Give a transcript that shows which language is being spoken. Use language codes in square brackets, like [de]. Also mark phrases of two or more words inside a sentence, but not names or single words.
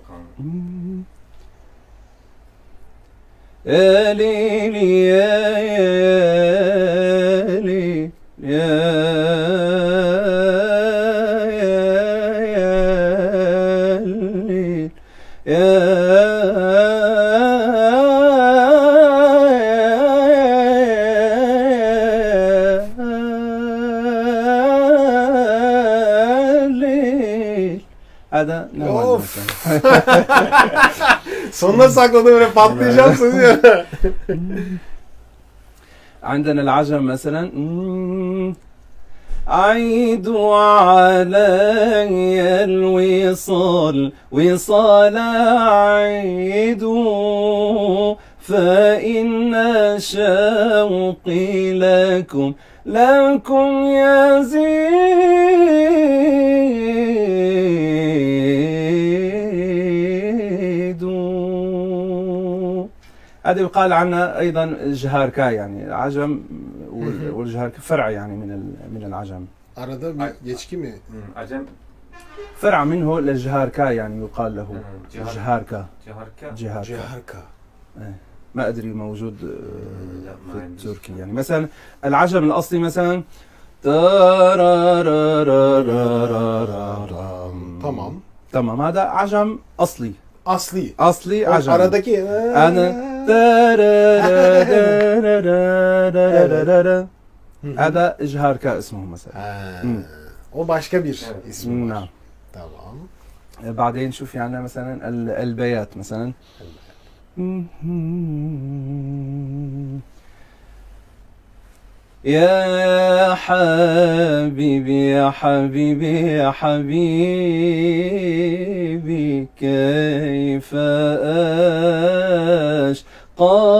[ar] يا ليلي يا ليلي يا ليل يا ليل. هذا Of. [tr] Sonuna sakladım böyle patlayacağım sanıyor. [ar] عندنا العجم مثلا. عيد علي الوصال وصال عيد فإن شوقي لكم يزيد. هذا يقال عنها أيضا جهاركا، يعني عجم والجهاركا فرع يعني من العجم. [tr] Arada bir geçki mi? Acem [ar] فرع منه للجهاركا يعني يقال له جهاركا. [tr] Ciharka. [ar] جهاركا [tr] Ciharka. [ar] ما أدري موجود لا، ما في عندي. تركيا يعني. مثلا العجم الأصلي مثلا [tr] Tamam. [ar] تمام هذا عجم أصلي [tr] Asli. [ar] أصلي [tr] O [ar] عجم [tr] aradaki [ar] أنا هذا إجهار كاسمه مثلا. [tr] Ha, o başka bir ismi var. [ar] نعم. [tr] Tamam. [ar] بعدين شوف يعني مثلا البيات مثلا يا حبيبي يا حبيبي يا حبيبي كيف أشقى